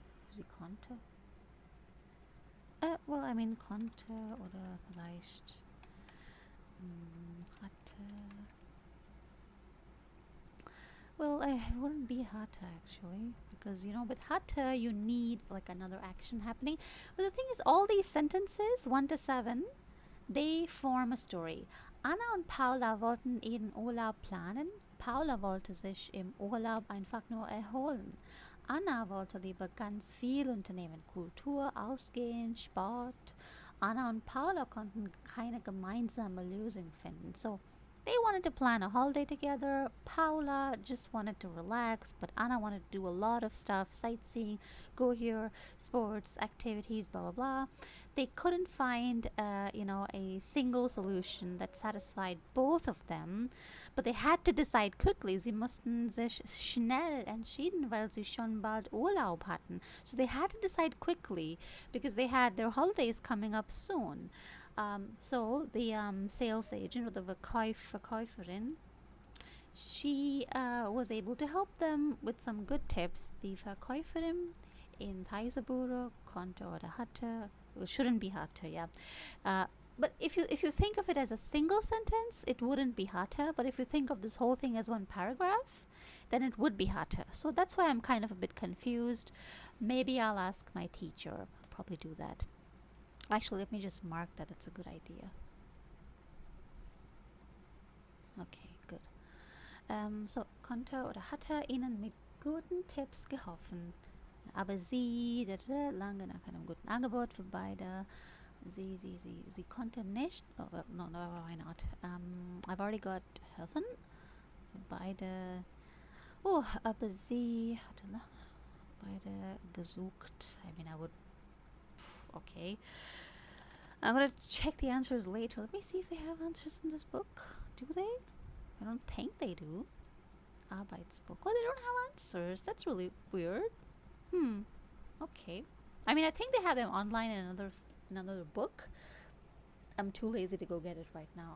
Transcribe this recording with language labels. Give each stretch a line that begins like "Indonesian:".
German: Sie konnte.
English: Well, I mean,
German: konnte oder vielleicht hatte.
English: Well, I wouldn't be hatte actually, because with hatte you need like another action happening. But the thing is, all these sentences, 1 to 7, they form a story.
German: Anna und Paula wollten ihren Urlaub planen. Paula wollte sich im Urlaub einfach nur erholen. Anna wollte lieber ganz viel unternehmen. Kultur, Ausgehen, Sport. Anna und Paula konnten keine gemeinsame Lösung finden.
English: So they wanted to plan a holiday together. Paula just wanted to relax, but Anna wanted to do a lot of stuff, sightseeing, go here, sports, activities, blah blah blah. They couldn't find, a single solution that satisfied both of them, but they had to decide quickly.
German: Sie mussten sich schnell entschieden, weil sie schon bald Urlaub hatten.
English: So they had to decide quickly because they had their holidays coming up soon. So the sales agent or the Verkäuferin, she was able to help them with some good tips.
German: Die Verkäuferin in Reisebüro konnte oder hatte,
English: it shouldn't be hatte, yeah. But if you think of it as a single sentence, it wouldn't be hatte. But if you think of this whole thing as one paragraph, then it would be hatte. So that's why I'm kind of a bit confused. Maybe I'll ask my teacher. I'll probably do that. Actually, let me just mark that. That's a good idea. Okay, good.
German: So konnte oder hatte ihnen mit guten Tipps geholfen. Aber sie, lange nach einem guten Angebot für beide. Sie konnte nicht.
English: Oh, well, no, why not? I've already got
German: helfen für beide. Oh, aber sie hatte beide gesucht.
English: I mean, I would. Okay. I'm gonna check the answers later. Let me see if they have answers in this book. Do they? I don't think they do. Arbeitsbuch. Oh, they don't have answers. That's really weird. Okay. I mean, I think they have them online in another book. I'm too lazy to go get it right now.